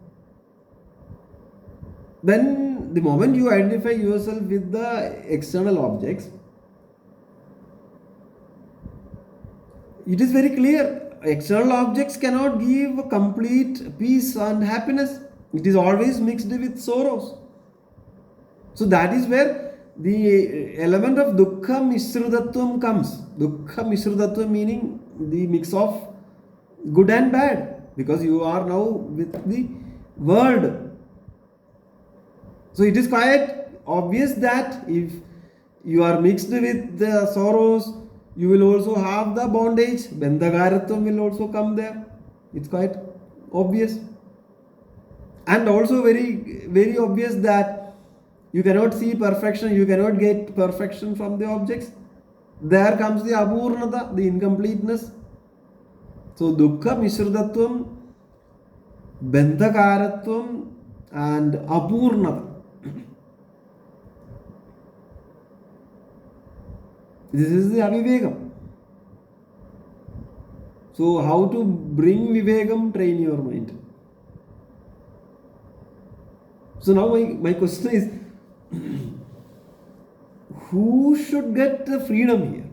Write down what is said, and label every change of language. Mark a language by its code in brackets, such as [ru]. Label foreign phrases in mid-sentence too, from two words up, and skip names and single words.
[en] Then, the moment you identify yourself with the external objects, it is very clear. External objects cannot give complete peace and happiness. It is always mixed with sorrows. So that is where the element of [sa] dukkha mishrudatvam [en] comes. [sa] Dukkha mishrudatvam [en] meaning the mix of good and bad, because you are now with the world. So it is quite obvious that if you are mixed with the sorrows, you will also have the bondage. Bandhagaratvam will also come there. It's quite obvious. And also very, very obvious that you cannot see perfection, you cannot get perfection from the objects. There comes the apurnata, the incompleteness. So [sa] dukkha mishrudatvam, bandhakaratvam, [en] and apurnata. This is the avivekam. So how to bring vivekam? Train your mind. So now my question is, who should get the freedom here?